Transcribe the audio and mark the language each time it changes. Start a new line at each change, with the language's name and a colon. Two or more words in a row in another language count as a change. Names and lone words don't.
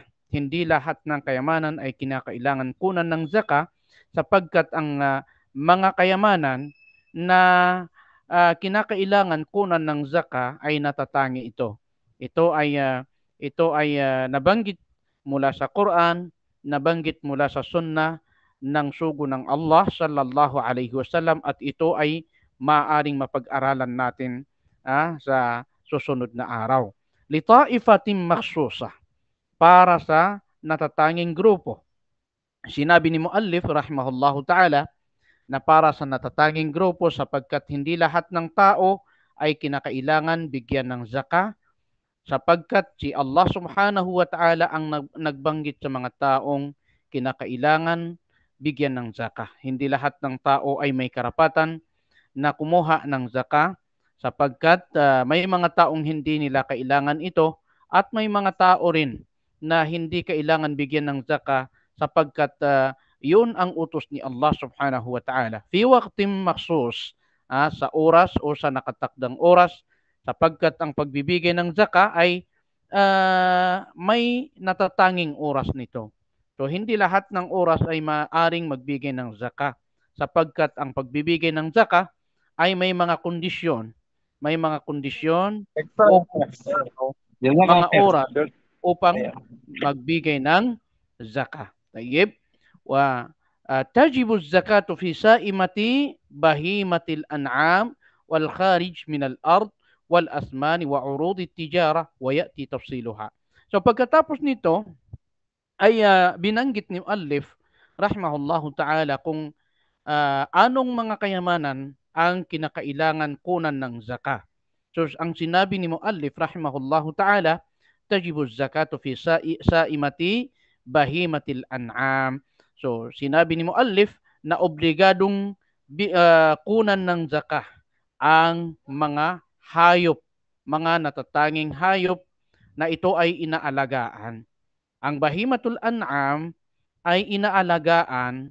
Filipino: Hindi lahat ng kayamanan ay kinakailangan kunan ng zaka, sapagkat ang mga kayamanan na kinakailangan kunan ng zaka ay natatangi ito. Ito ay nabanggit mula sa Quran, nabanggit mula sa Sunnah ng sugo ng Allah
Arabic: صلى الله عليه وسلم,
Filipino: at ito ay maaring mapag-aralan natin sa susunod na araw.
Arabic: لطائفة مخصوصة,
Filipino: para sa natatanging grupo. Sinabi ni muallif
Arabic: رحمه الله تعالى
Filipino: na para sa natatanging grupo sapagkat hindi lahat ng tao ay kinakailangan bigyan ng zaka, sapagkat si Allah
Arabic: سبحانه وتعالى
Filipino: ang nagbanggit sa mga taong kinakailangan bigyan ng zaka. Hindi lahat ng tao ay may karapatan na kumuha ng zaka, sapagkat may mga taong hindi nila kailangan ito, at may mga tao rin na hindi kailangan bigyan ng zaka sapagkat yun ang utos ni Allah
Arabic: سبحانه وتعالى. في وقت مخصوص,
Filipino: sa oras o sa nakatakdang oras, sapagkat ang pagbibigay ng zaka ay may natatanging oras nito. So hindi lahat ng oras ay maaring magbigay ng zaka, sapagkat ang pagbibigay ng zaka ay may mga kondisyon. May mga kondisyon o mga oras upang magbigay ng zaka. Tayyib.
Arabic: وتجب الزكاة في سائمة بهيمة الأنعام والخارج من الأرض والأثمان وعروض التجارة ويأتي تفصيلها.
Filipino: So pagkatapos nito ay binanggit ni muallif
Arabic: رحمه الله تعالى
Filipino: kung anong mga kayamanan ang kinakailangan kunan ng zaka. So ang sinabi ni muallif
Arabic: رحمه الله تعالى, تجب الزكاة في سائمة بهيمة الأنعام.
Filipino: So sinabi ni muallif na obligadong kunan ng zaka ang mga hayop, mga natatanging hayop na ito ay inaalagaan. Ang
Arabic: بهيمة الأنعام
Filipino: ay inaalagaan.